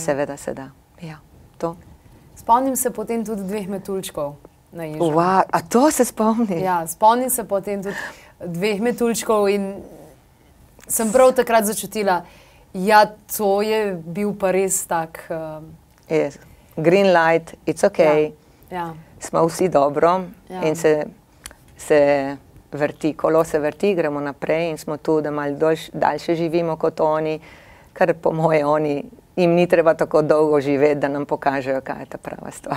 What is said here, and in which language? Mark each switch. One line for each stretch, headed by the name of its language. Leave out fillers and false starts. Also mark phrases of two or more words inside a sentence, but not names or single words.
Slovenian: Seveda se da, ja, to. Spomnim se potem tudi 2 metuljčkov na Ižu. A to se spomni? Ja, spomnim se potem tudi 2 metuljčkov in sem prav takrat začutila, ja, to je bil pa res tak...
English: Yes. Green light, it's okay.
Slovenian: Ja. Smo vsi dobro in se vrti, kolo se vrti, gremo naprej in smo tu, da malo daljše živimo kot oni, ker po moje jim ni treba tako dolgo živeti, da nam pokažejo, kaj je ta prava stvar.